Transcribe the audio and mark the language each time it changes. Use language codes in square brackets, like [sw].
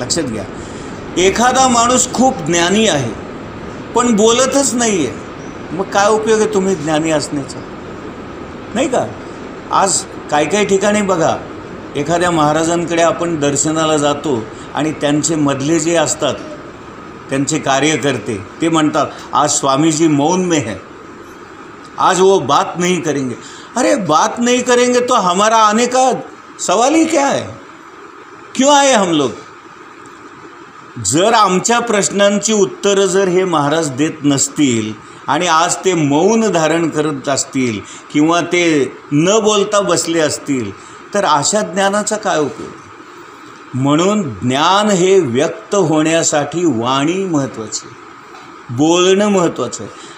[mr] लक्षात घ्या, एखादा माणूस खूप ज्ञानी आहे पण बोलतच नाही आहे, मग काय उपयोग आहे तुम्ही ज्ञानी असण्याचा, नाही का? आज काही ठिकाणी बघा, एखाद्या महाराजांकडे आपण दर्शनाला जातो आणि त्यांचे मधले जे असतात त्यांचे कार्यकर्ते ते म्हणतात, [hi] आज स्वामीजी मौन में है, आज वो बात नहीं करेंगे. अरे बात नहीं करेंगे तो हमारा आने का सवाल ही क्या है, क्यों आए हम लोग? [mr] जर आमच्या प्रश्नांची उत्तरं जर हे महाराज देत नसतील आणि आज ते मौन धारण करत असतील किंवा ते न बोलता बसले असतील, तर अशा ज्ञानाचा काय उपयोग? म्हणून ज्ञान हे व्यक्त होण्यासाठी वाणी महत्त्वाची, बोलणं महत्त्वाचं आहे.